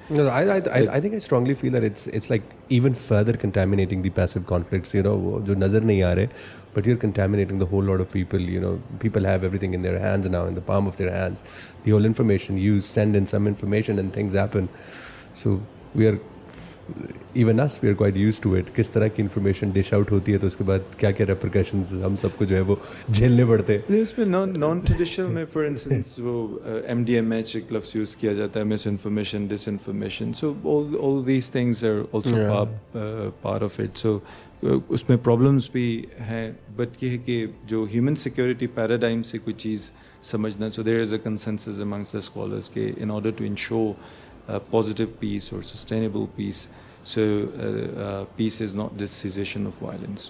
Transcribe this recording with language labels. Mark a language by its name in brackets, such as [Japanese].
[English] No, I think I strongly feel that it's like even further contaminating the passive conflicts, [Hindi] जो नजर नहीं आ रहे, [English] but you're contaminating the whole lot of people. People have everything in their hands now, in the palm of their hands. The whole information, you send in some information and things happen. So even us, we are quite used to it. [Hindi] किस तरह की information dish out होती है, तो उसके बाद क्या-क्या repercussions हम सबको जो है वो झेलने पड़ते हैं. इसमें non-traditional में, for instance, वो MDMH एक लफ्ज़ यूज़ किया जाता है, misinformation, disinformation. [English] So all these things are also part of it. So [Hindi] उसमें problems भी हैं, [English] but [Hindi] ये है कि जो human security paradigm से कोई चीज़ समझना, [English] so there is a consensus amongst the scholars कि in order to ensure positive peace or sustainable peace, so peace is not the cessation of violence.